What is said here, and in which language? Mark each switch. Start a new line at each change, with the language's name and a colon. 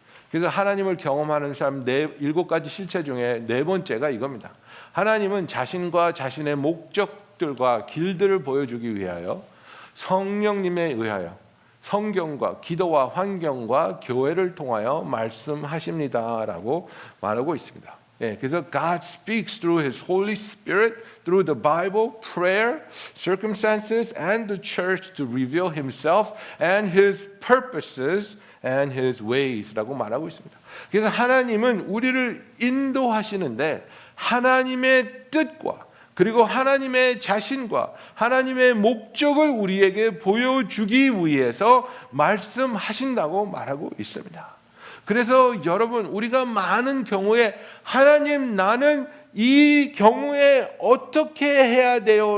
Korean: 그래서 하나님을 경험하는 사람 7가지 실체 중에 4번째가 이겁니다. 하나님은 자신과 자신의 목적들과 길들을 보여주기 위하여 성령님에 의하여 성경과 기도와 환경과 교회를 통하여 말씀하십니다라고 말하고 있습니다. 그래서
English: God speaks through His Holy Spirit, through the Bible, prayer, circumstances, and the church to reveal Himself and His purposes and His ways
Korean: 라고 말하고 있습니다. 그래서 하나님은 우리를 인도하시는데 하나님의 뜻과 그리고 하나님의 자신과 하나님의 목적을 우리에게 보여주기 위해서 말씀하신다고 말하고 있습니다. 그래서 여러분, 우리가 많은 경우에 하나님, 나는 이 경우에 어떻게 해야 돼요?